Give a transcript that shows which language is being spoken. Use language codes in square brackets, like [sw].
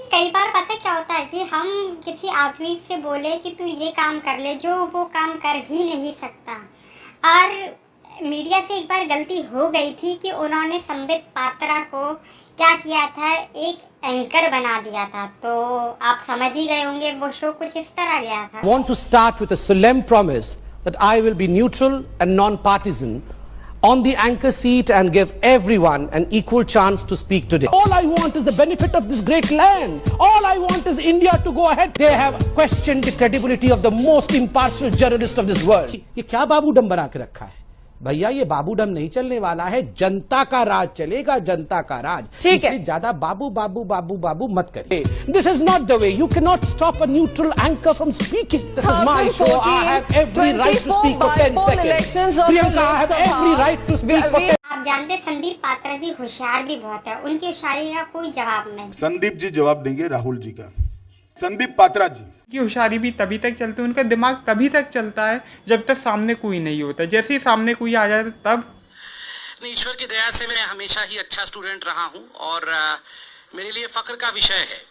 [hi] कई बार पता क्या होता है कि हम किसी आदमी से बोले कि तू ये काम कर ले जो वो काम कर ही नहीं सकता। और मीडिया से एक बार गलती हो गई थी कि उन्होंने संबित पात्रा को क्या किया था, एक एंकर बना दिया था, तो आप समझ ही गए होंगे वो शो कुछ इस तरह गया था। [en] Want to start with a solemn promise that I will be neutral and non-partisan on the anchor seat and give everyone an equal chance to speak today. All I want is the benefit of this great land. All I want is India to go ahead. They have questioned the credibility of the most impartial journalist of this world. [hi] ये क्या बाबूडम बना के रखा है भैया? ये बाबूडम नहीं चलने वाला है, जनता का राज चलेगा, जनता का राज। इसलिए ज्यादा बाबू बाबू बाबू बाबू मत करिए। [en] This is not the way. You cannot stop a neutral anchor from speaking. This is my show. I have every right to speak for 10 seconds. Priyanka, I have every right to speak for 10 [hi] आप जानते हैं संदीप पात्रा जी होशियार भी बहुत है, उनकी होशियारी का कोई जवाब नहीं। संदीप जी जवाब देंगे राहुल जी का। संदीप पात्रा जी की होशियारी भी तभी तक चलती है, उनका दिमाग तभी तक चलता है जब तक सामने कोई नहीं होता। जैसे ही सामने कोई आ जाए तब। ईश्वर की दया से मैं हमेशा ही अच्छा स्टूडेंट रहा हूं और मेरे लिए फख्र का विषय है।